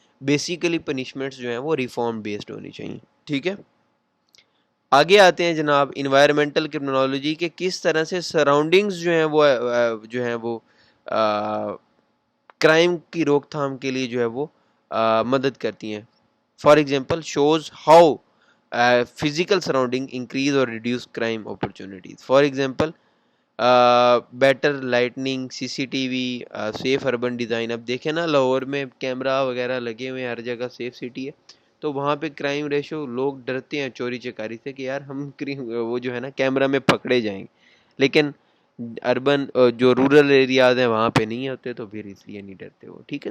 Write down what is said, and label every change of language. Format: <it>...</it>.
<ur>Basically punishments جو ہیں وہ ریفارم بیسڈ ہونی چاہیے, ٹھیک ہے. آگے آتے ہیں جناب انوائرمنٹل کرمنالوجی کے کس طرح سے سراؤنڈنگز جو ہیں وہ کرائم کی روک تھام کے لیے جو ہے وہ مدد کرتی ہیں.</ur> <en>For example shows how physical surrounding increase or reduce crime opportunities. For example, better lighting, CCTV, safe urban design.</en> <ur>اب دیکھیں نا لاہور میں کیمرہ وغیرہ لگے ہوئے ہیں, ہر جگہ سیف سٹی ہے, تو وہاں پہ کرائم ریشو, لوگ ڈرتے ہیں چوری چکاری سے کہ یار ہم وہ جو ہے نا کیمرہ میں پکڑے جائیں گے, لیکن اربن جو رورل ایریاز ہیں وہاں پہ نہیں ہوتے, تو پھر اس لیے نہیں ڈرتے وہ, ٹھیک ہے.</ur>